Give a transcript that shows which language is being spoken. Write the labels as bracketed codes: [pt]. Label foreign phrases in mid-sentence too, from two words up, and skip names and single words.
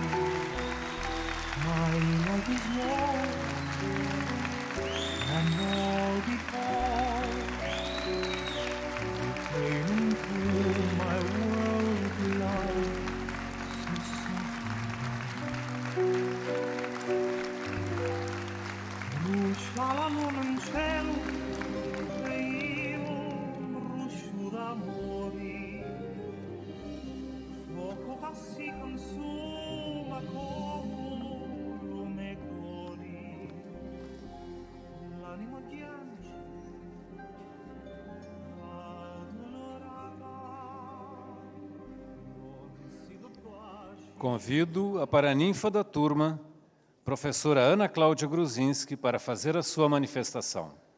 [en] My life is yours, and all because you came into my world with love, so softly. [it] Brucia la luna in cielo e io brucio d'amori, fuoco che si consuma come [pt] Convido a paraninfa da turma, professora Ana Cláudia Gruzinski, para fazer a sua manifestação.